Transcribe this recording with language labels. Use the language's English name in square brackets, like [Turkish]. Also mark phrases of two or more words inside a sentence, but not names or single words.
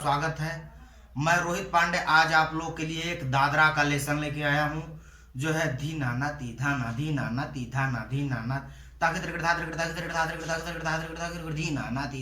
[Hindi] स्वागत है। मैं रोहित पांडे आज आप लोग के लिए एक दादरा का लेसन लेके आया हूँ जो है धी नाना ती धा ना धी नाना ती धा ना धी नाना ताकि त्रिकट धा त्रिकट ताकि त्रिकट धा त्रिकट ताकि त्रिकट धा त्रिकट ताकि त्रिकट धी नाना ती।